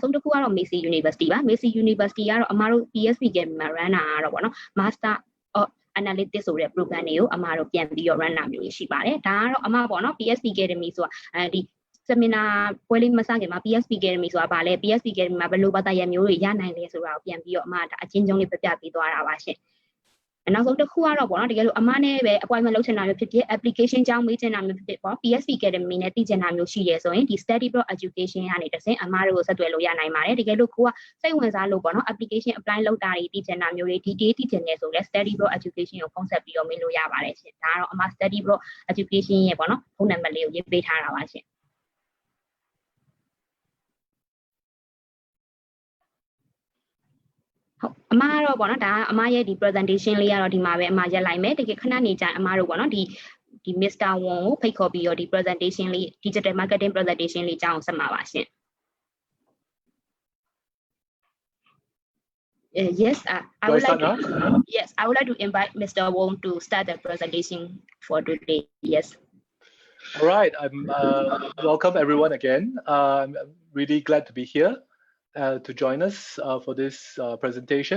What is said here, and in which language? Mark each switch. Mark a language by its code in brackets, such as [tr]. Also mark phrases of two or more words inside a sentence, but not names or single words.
[my] ဆုံးတစ်ခုကတော့ Massey University ပါ Massey University ကတော့အမတို့ PSB Academy မှာ run တာကတော့ပေါ့နော် Master of Analytics ဆိုတဲ့ program တွေကိုအမတို့ပြန်ပြီးတော့ run တာမျိုးရှိပါတယ်ဒါကတော့အမပေါ့နော် PSB Academy ဆိုတာဒီseminar ပွဲလေးမစ ခင်မှာ PSB Academy ဆိုတာဗာလဲ PSB Academy မှာဘယ်လိုဘာသာရပ်မျိုးတွေရနိုင်လဲဆိုတာကိုပြန်ပြီးတော့အမဒါအချင်းချင်းလေးပြပြပေးသွားတာပါရှင်နောက်ဆုံးတစ်ခုကတော့ပေါ့နော်တကယ်လို့အမ နဲ့ပဲ appointment လုပ်ချင်တာမျိုးဖြစ်ဖြစ် application ကြောင်းမေးချင်တာမျိုးဖြစ်ဖြစ်ပေါ့ PSB Academy နဲ့သိချင်တာမျိုးရှိတယ်ဆိုရင်ဒီ study pro education ကနေတစ်ဆင့်အမတို့ကိုဆက်သွယ်လို့ရနိုင်ပါတယ်တကယ်လို့ကိုကစိတ်ဝင်စားလို့ပေါ့နော် [en] application apply [my] လုပ်တာတွေသိချင်တာမျိုးတွေ detail သိချင်တယ်ဆိုလဲ study pro education ကိုဖုန်းဆက်ပြီးတော့မေးလို့ရပါတယ်ရှင်ဒါကတော့အမ study pro education ရဲ့ပေါ့နော်ဖုန်းနံပါတ်လေးကိုရေးပေးထားတာပါရှင်ဟုတ်အမကတော့ပေါ့နော်ဒါအမရဲ့ဒီ presentation လေးကတော့ဒီမှာပဲအမရက်လိုက်မယ်တကယ်ခဏနေကြအမတို့ပေါ့နော်ဒီ Mr. Wong ကိုဖိတ်ခေါ်ပြီးတော့ဒီ presentation လေး [en] digital marketing presentation [my] လေးအကြောင်းဆက်မှာပါရှင် [en] Yes, I Do I would like start now? to. Yes, I would like to invite Mr. Wong to start the presentation for today. Yes. All right, I'm welcome everyone again. I'm really glad to be here to join us for this presentation.